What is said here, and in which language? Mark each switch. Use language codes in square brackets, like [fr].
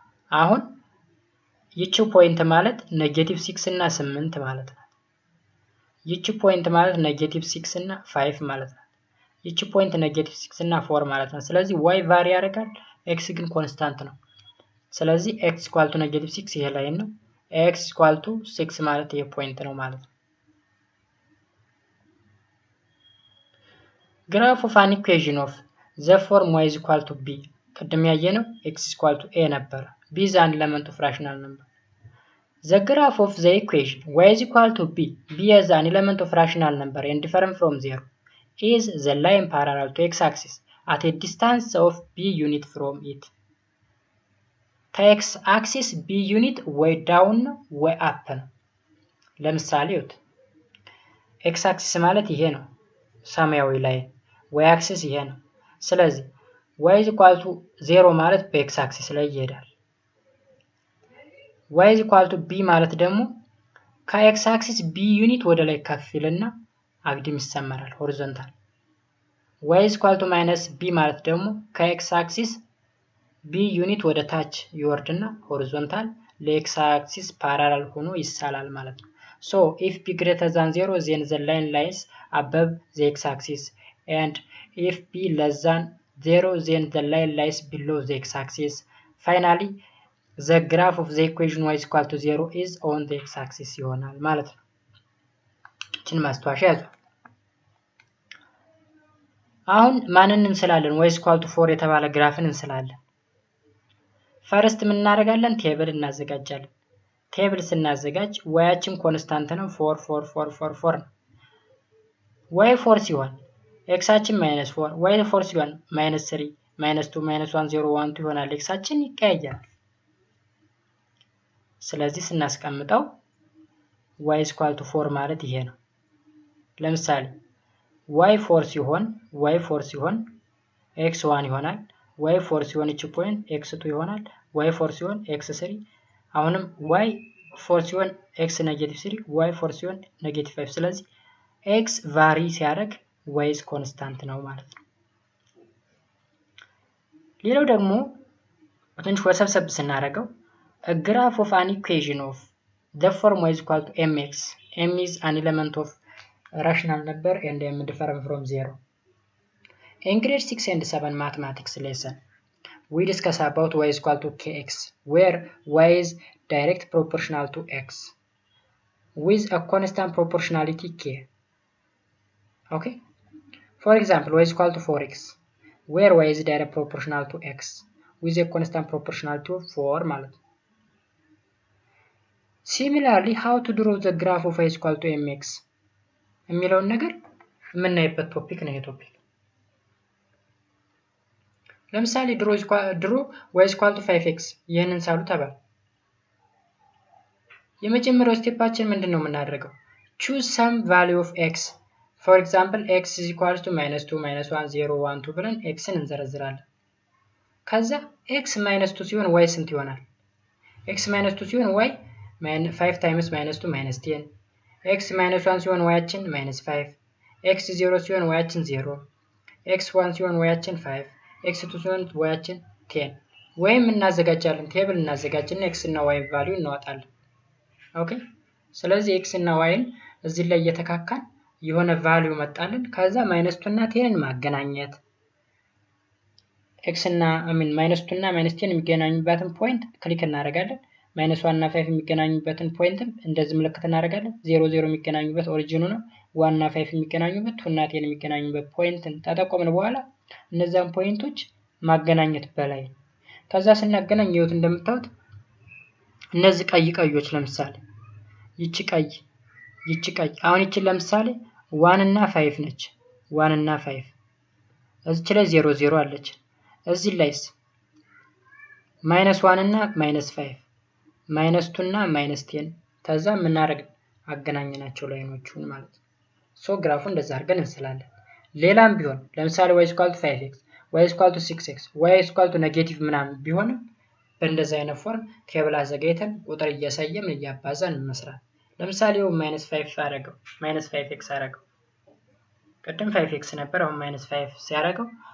[am] አሁን ይቺ ፖይንት ማለት -6 እና 8 ማለት ነው። ይቺ ፖይንት ማለት -6 እና 5 ማለት ነው። ይቺ ፖይንት -6 እና 4 ማለት ነው። ስለዚህ y ቫሪ ያደርጋል x ግን ኮንስታንት ነው። ስለዚህ x = -6 ይሄ ላይን ነው። x = 6 ማለት ይሄ ፖይንት ነው ማለት ነው። [en] graph of an equation of the form y = b [am] ቅድም ያየነው x = a ነበር። [en] b is an element of rational number. The graph of the equation y = b as an element of rational number and different from 0 is the line parallel to x-axis at a distance of b unit from it. [am] ከx-axis b unit ወይ down ነው ወይ up ነው። ለምሳሌ x-axis ማለት ይሄ ነው ሰማያዊ ላይን፣ y-axis ይሄ ነው። ስለዚህ y = 0 ማለት በx-axis ላይ ይሄዳል። y = b ማለት ደግሞ ከx-axis b ዩኒት ወደ ላይ ከፍ ይልና አግድም ይሰመራል ሆሪዞንታል። y = -b ማለት ደግሞ ከx-axis b ዩኒት ወደ ታች ይወርድና ሆሪዞንታል ለx-axis ፓራላል ሆኖ ይሳላል ማለት ነው። [en] So if b greater than 0 then the line lies above the x-axis and if b less than 0 then the line lies below the x-axis. Finally the graph of the equation y = 0 is on the x-axis [am] ይሆናል ማለት ነው። እቺን ማስተዋሻ ያዙ። አሁን ማንን እንስላለን? y = 4 የተባለ ግራፍን እንስላለን። ፈርስት ምን እናደርጋለን? ቴብል እናዘጋጃለን። ቴብል ስናዘጋጅ y አችን ኮንስታንት ነው 4 4 4 4 4 ነው። y 4 ሲሆን x አችን -4 y 4 ሲሆን -3 -2 -1 0 1 2 ይሆናል። x አችን ይቀያየራል። ስለዚህ ስናስቀምጠው y = 4 ማለት ይሄ ነው። ለምሳሌ y 4 ሲሆን x 1 ይሆናል። y 4 ሲሆን እቺ ፖይንት x 2 ይሆናል። y 4 ሲሆን x 3 አሁንም y 4 ሲሆን x -3 y 4 ሲሆን -5 ስለዚህ x ቫሪ ሲያደርግ y ኮንስታንት ነው ማለት ነው። ሌላው ደግሞ ትንሽ ወሰብሰብ ስናደርገው [en] a graph of an equation of the form y = mx. m is an element of rational number and m different from 0. In grade 6 and 7 mathematics lesson, we discuss about y = kx, where y is direct proportional to x with a constant proportionality k. Okay? For example, y = 4x, where y is direct proportional to x with a constant proportionality of 4 [am] ማለት ነው። [en] Similarly, how to draw the graph of y = mx [am] የሚለውን ነገር የምናይበት ቶፒክ ነው። ቶፒክ ለምሳሌ ድሮ y = 5x ይሄንን ሳሉ ተባለ። የመጀመሪያው ስቴፓችን ምንድነው የምናደርገው? [en] choose some value of x. For example, [am] x = -2 -1 0 1 2 ብለን xን እንዘረዝራለን። ከዛ x -2 ሲሆን y ስንት ይሆናል? x -2 ሲሆን y 5 times -2 -10. x -1 ሲሆን y አችን -5. x 0 ሲሆን y አችን 0. x 1 ሲሆን y አችን 5. x 2 ሲሆን y አችን 10. ወይም እናዘጋጃለን ቴብል እናዘጋጅና x እና y ቫልዩ እናወጣለን። ኦኬ ስለዚህ x እና y እዚህ ላይ እየተካካን የሆነ ቫልዩ መጣልን። ከዛ -2 እና 10ን ማገናኘት x እና -2 እና -10 የሚገናኙበትን ፖይንት ክሊክ እናደርጋለን። -1 እና 5 የሚገናኙበትን ፖይንትም እንደዚህ ምልክት እናደርጋለን። 0 0 የሚገናኙበት ኦሪጂኑ ነው። 1 እና 5 የሚገናኙበት 2 እና 10 የሚገናኙበት ፖይንትን ተጠቆምን በኋላ እነዛን ፖይንቶች ማገናኘት በላይ ከዛ ስናገናኝ ይወት እንደምታዩት እነዚህ ቀይ ቀዮች ለምሳሌ ይቺ ቀይ አሁን ይቺን ለምሳሌ 1 እና 5 ነች 1 እና 5 እዚች ላይ 0 0 አለች እዚህ ላይስ -1 እና -5 -2 እና -10 ተዛ ምን አደረግን አገናኘናቸው ላይኖቹን ማለት ነው ሶ ግራፉ እንደዛ አድርገን እንስላለን ሌላም ቢሆን ለምሳሌ y = 5x y = 6x y = ኔጌቲቭ ምናምን ቢሆንም በእንደዛ አይነት ፎርም ቴብል አዘጋጅተን ቁጥር እያሳየን እያባዛን መስራት ለምሳሌ -5 አደረገው -5x አደረገው ቀደም 5x ነበር አሁን -5 ሲያደርገው